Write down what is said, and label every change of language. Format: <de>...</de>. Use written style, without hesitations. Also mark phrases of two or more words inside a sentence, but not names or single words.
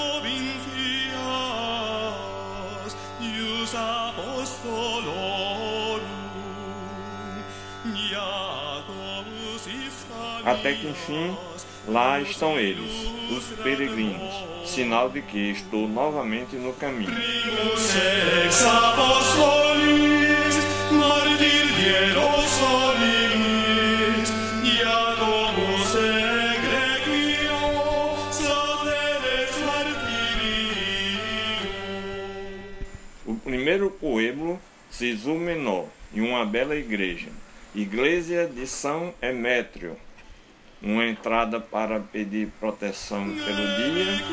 <la>provincias ius apostolorum Jacobus Iscariot.</la> <pt>Até que enfim, lá estão eles, os peregrinos, sinal de que estou novamente no caminho.</pt> <la>Primus ex apostolis, martir Hierosolis, Jacobus egregio, sacerdotes martirio.</la> <pt>O primeiro pueblo, Sisu Menor, e uma bela igreja, Igreja de São Emétrio. Uma entrada para pedir proteção pelo dia.</pt>